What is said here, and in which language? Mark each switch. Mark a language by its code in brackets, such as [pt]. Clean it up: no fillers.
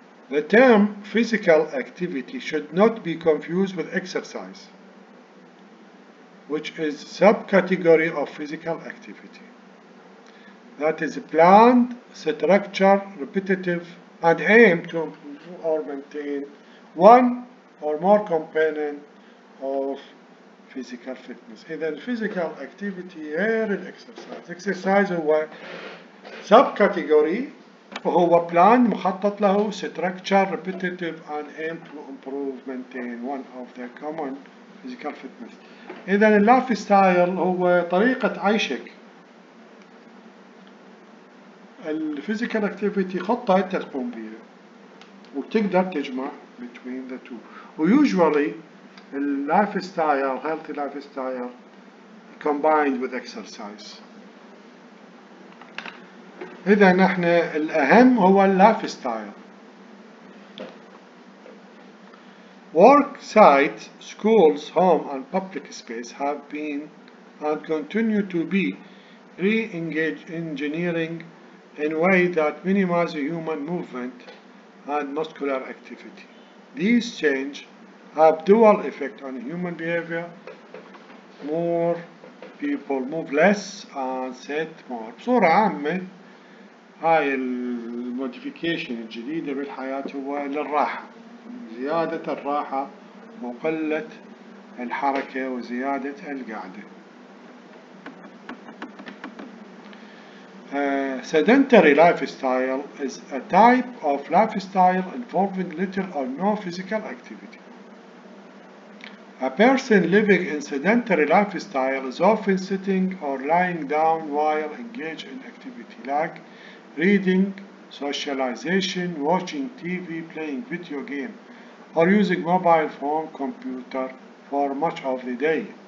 [en] The term physical activity should not be confused with exercise, which is a subcategory of physical activity. That is planned, structured, repetitive, and aimed to improve or maintain one or more component of physical fitness. [ar] إذا [en] physical activity [ar] غير الإكسرسايز. [en] exercise [ar] هو [en] subcategory [ar] وهو [en] plan [ar] مخطط له [en] structure, repetitive, and aimed to improve maintain one of the common physical fitness. [ar] إذا اللايف ستايل هو طريقة عيشك. الفيزيكال اكتيفيتي خطة انت تقوم بيها وتقدر تجمع [en] between the two. وusually [ar] اللايف ستايل [en] healthy life style combined with exercise. [ar] إذا نحن الأهم هو اللايف ستايل. [en] Work sites, schools, home, and public space have been and continue to be re-engineering in a way that minimize human movement and muscular activity. These changes have dual effect on human behavior. More people move less and sit more. [ar] بصورة عامة هاي الموديفيكيشن الجديدة بالحياة هو للراحة، زيادة الراحة وقلة الحركة وزيادة القعدة. [en] Sedentary lifestyle is a type of lifestyle involving little or no physical activity. A person living in sedentary lifestyle is often sitting or lying down while engaged in activity like reading, socialization, watching TV, playing video game, or using mobile phone, computer for much of the day.